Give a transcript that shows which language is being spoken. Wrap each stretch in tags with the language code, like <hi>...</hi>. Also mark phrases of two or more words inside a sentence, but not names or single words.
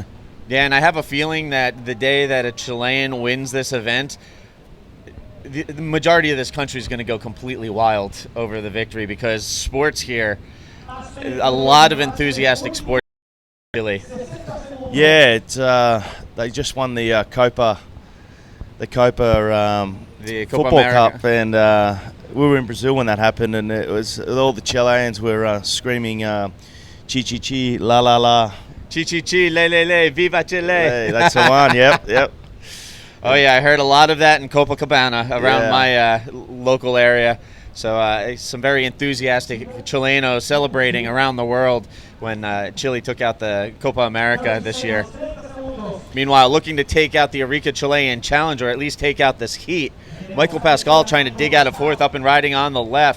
<en>Yeah, and I have a feeling that the day that a Chilean wins this event, the majority of this country is going to go completely wild over the victory, because sports here, a lot of enthusiastic sports, really. Yeah, it's they just won the Copa Football America Cup, and we were in Brazil when that happened, and it was all the Chileans were screaming</en> <es>"chi chi chi, la la la," Chi chi chi, le le le, viva Chile.</es> <en>Hey, that's the one. Yep. Oh yeah, I heard a lot of that in Copacabana around my local area. So some very enthusiastic Chilenos celebrating around the world when Chile took out the Copa America this year. Meanwhile, looking to take out the Arica Chilean challenge, or at least take out this heat, Michael Pascal trying to dig out of fourth, up and riding on the left.</en>